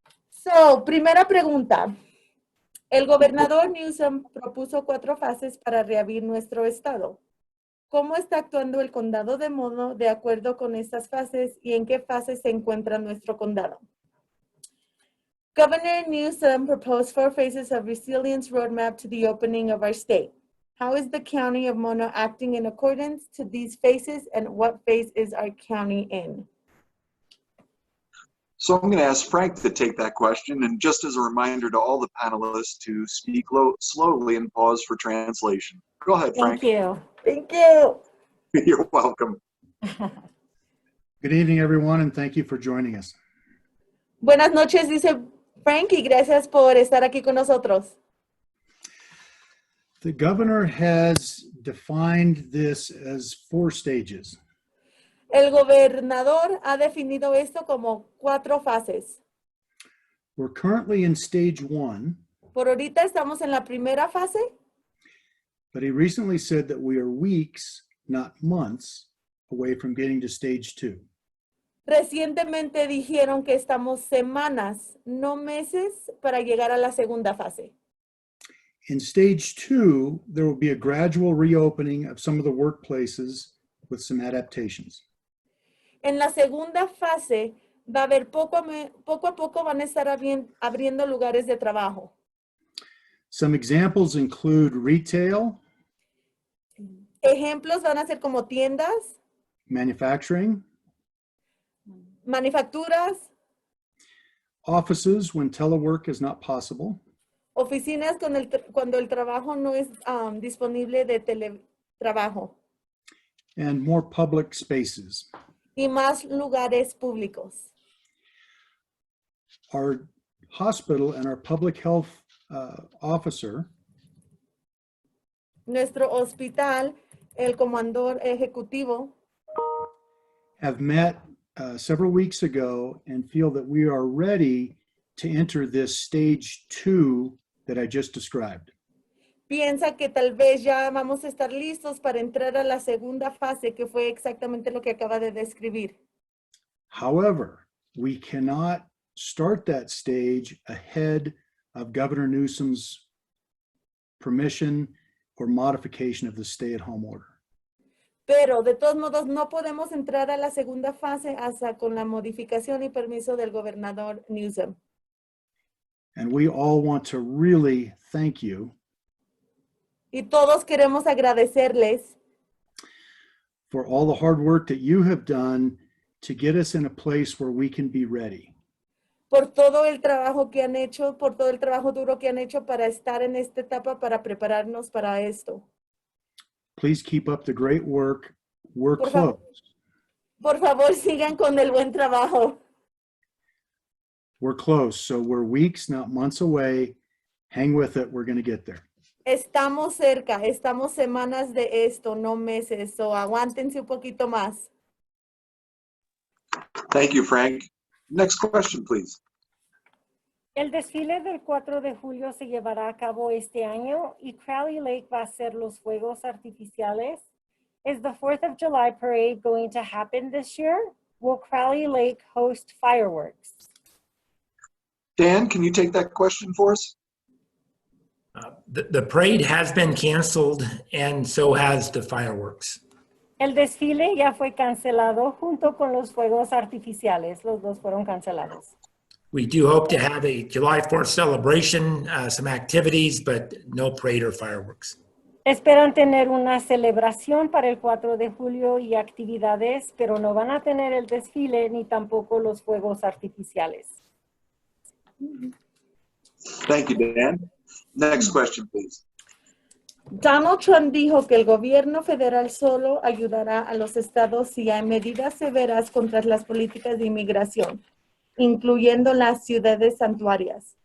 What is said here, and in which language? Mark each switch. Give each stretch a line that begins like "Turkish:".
Spanish: So, primera pregunta. El gobernador Newsom propuso 4 fases para reabrir nuestro estado. ¿Cómo está actuando el condado de Mono de acuerdo con estas fases y en qué fase se encuentra nuestro condado?
English: Governor Newsom proposed 4 phases of resilience roadmap to the opening of our state. How is the county of Mono acting in accordance to these phases, and what phase is our county in? So I'm going to ask Frank to take that question, and just as a reminder to all the panelists to speak slowly and pause for translation. Go ahead, Frank. Thank you. Thank you. You're welcome. Good evening, everyone, and thank you for joining us.
Spanish: Buenas noches, dice Frank, y gracias por estar aquí con nosotros.
English: The governor has defined this as 4 stages.
Spanish: El gobernador ha definido esto como 4 fases.
English: We're currently in stage 1,
Spanish: Por ahorita estamos en la primera fase,
English: but he recently said that we are weeks, not months, away from getting to stage 2.
Spanish: recientemente dijeron que estamos semanas, no meses, para llegar a la segunda fase.
English: In stage 2, there will be a gradual reopening of some of the workplaces with some adaptations.
Spanish: En la segunda fase va a haber poco a poco van a estar abriendo lugares de trabajo.
English: Some examples include retail,
Spanish: Ejemplos van a ser como tiendas,
English: manufacturing,
Spanish: manufacturas,
English: offices when telework is not possible,
Spanish: oficinas cuando el trabajo no es disponible de teletrabajo,
English: and more public spaces.
Spanish: y más lugares públicos.
English: Our hospital and our public health officer
Spanish: Nuestro hospital, el comandante ejecutivo,
English: have met several weeks ago and feel that we are ready to enter this stage 2 that I just described.
Spanish: piensa que tal vez ya vamos a estar listos para entrar a la segunda fase, que fue exactamente lo que acaba de describir.
English: However, we cannot start that stage ahead of Governor Newsom's permission or modification of the stay-at-home order.
Spanish: Pero de todos modos no podemos entrar a la segunda fase hasta con la modificación y permiso del gobernador Newsom.
English: And we all want to really thank you
Spanish: Y todos queremos agradecerles
English: for all the hard work that you have done to get us in a place where we can be ready.
Spanish: por todo el trabajo que han hecho, por todo el trabajo duro que han hecho para estar en esta etapa, para prepararnos para esto.
English: Please keep up the great work. We're
Spanish: Por favor.
English: close.
Spanish: Por favor, sigan con el buen trabajo.
English: We're close. So we're weeks, not months away. Hang with it. We're going to get there.
Spanish: Estamos cerca, estamos semanas de esto, no meses, so aguántense un poquito más.
English: Thank you, Frank. Next question, please.
Spanish: El desfile del 4 de julio se llevará a cabo este año y Crowley Lake va a hacer los fuegos artificiales.
English: Is the 4th of July parade going to happen this year? Will Crowley Lake host fireworks? Dan, can you take that question for us? The parade has been canceled and so has the fireworks.
Spanish: El desfile ya fue cancelado junto con los fuegos artificiales. Los dos fueron cancelados.
English: We do hope to have a July 4th celebration, some activities, but no parade or fireworks.
Spanish: Esperan tener una celebración para el 4 de julio y actividades, pero no van a tener el desfile ni tampoco los fuegos artificiales.
English: Thank you, Dan. Next question, please.
Spanish: Donald Trump dijo que el gobierno federal solo ayudará a los estados si hay medidas severas contra las políticas de inmigración, incluyendo las ciudades santuarias.